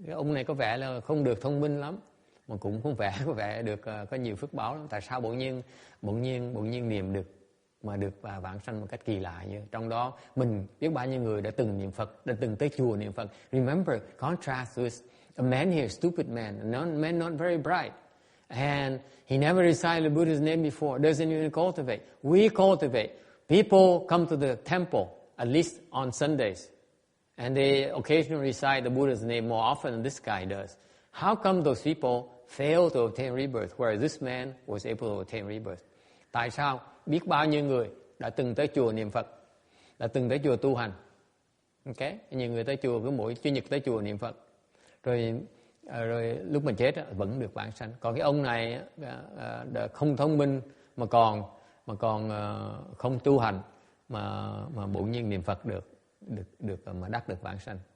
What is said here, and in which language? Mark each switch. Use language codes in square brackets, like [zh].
[vi] Cái ông này có vẻ là không được thông minh lắm, mà cũng không có vẻ được có nhiều phước báo lắm. Tại sao bỗng nhiên niệm được mà được vãng sanh một cách kỳ lạ như trong đó mình biết bao nhiêu người đã từng niệm Phật, đã từng tới chùa niệm Phật. [en] Remember, contrast with a man here, stupid man, a man not very bright. And he never recited the Buddha's name before, doesn't even cultivate. We cultivate. People come to the temple, at least on Sundays, and they occasionally recite the Buddha's name more often than this guy does. How come those people fail to obtain rebirth, whereas this man was able to obtain rebirth? [vi] Tại sao biết bao nhiêu người đã từng tới chùa niệm Phật, đã từng tới chùa tu hành, okay? Nhiều người tới chùa cứ mỗi Chủ nhật tới chùa niệm Phật, rồi lúc mà chết vẫn được vãng sanh. Còn cái ông này không thông minh mà còn không tu hành mà bỗng nhiên niệm Phật được mà đắc được vãng sanh.